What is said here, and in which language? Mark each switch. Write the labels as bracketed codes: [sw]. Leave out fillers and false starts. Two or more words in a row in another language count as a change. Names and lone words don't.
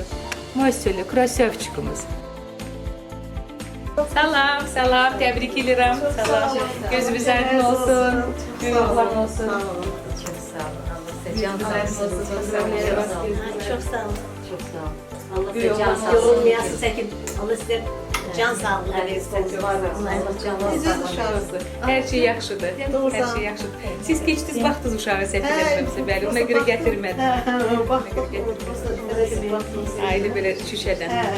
[tr] Maşallah, krasavçıkımız. Salam, salam. Tebrik ederim. Salam. Gözümüz aydın olsun. Bir oğlan olsun. Çok sağ olun. Allah size can Gözümüz aydın sağlığı. [ru] olsun. Поздравляю вас. [tr] Çok sağ olun. Çok sağ olun. Allah Bir size can yoldan sağlığı. [az] Yorulmayasın Səkin. Allah sizə can sağlığı versin. Allah can sağlığı. Her şey yaxşıdır. Her şey yaxşıdır. Siz keçdiniz, baxdınız uşağı səfirlərimizə, bəli. Ona görə gətirmədim. Aile belə şüşədən.